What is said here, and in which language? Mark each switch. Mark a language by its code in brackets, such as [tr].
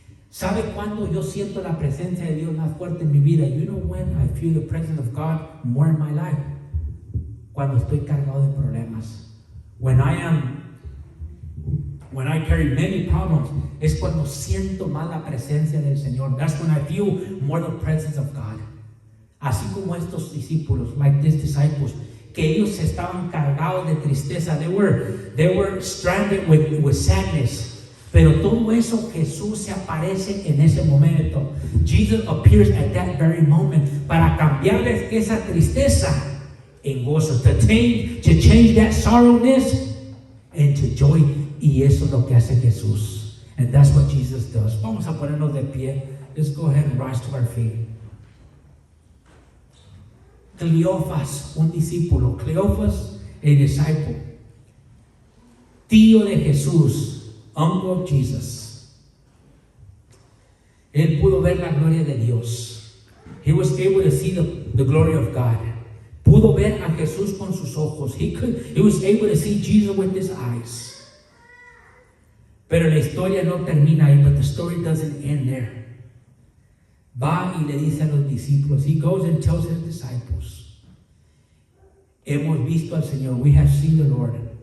[es] ¿Sabe cuándo yo siento la presencia de Dios más fuerte en mi vida? [en] You know when I feel the presence of God more in my life? [es] Cuando estoy cargado de problemas. [en] When I carry many problems, [es] es cuando siento más la presencia del Señor. [en] That's when I feel more the presence of God. [es] Así como estos discípulos, [en] like these disciples, [es] que ellos estaban cargados de tristeza. [en] They were stranded with sadness. [es] Pero todo eso Jesús se aparece en ese momento. [en] Jesus appears at that very moment [es] para cambiarles esa tristeza en gozo. [en] To change that sorrowness into joy. [es] Y eso es lo que hace Jesús. [en] And that's what Jesus does. [es] Vamos a ponernos de pie. [en] Let's go ahead and rise to our feet. [es] Cleophas, un discípulo. Cleophas, [en] a disciple. [es] Tío de Jesús. [en] Uncle of Jesus. [es] Él pudo ver la gloria de Dios. [en] He was able to see the glory of God. [es] Pudo ver a Jesús con sus ojos. [en] He was able to see Jesus with his eyes. [es] Pero la historia no termina ahí, [en] but the story doesn't end there. [es] Va y le dice a los discípulos, [en] he goes and tells his disciples, [es] hemos visto al Señor, [en] we have seen the Lord.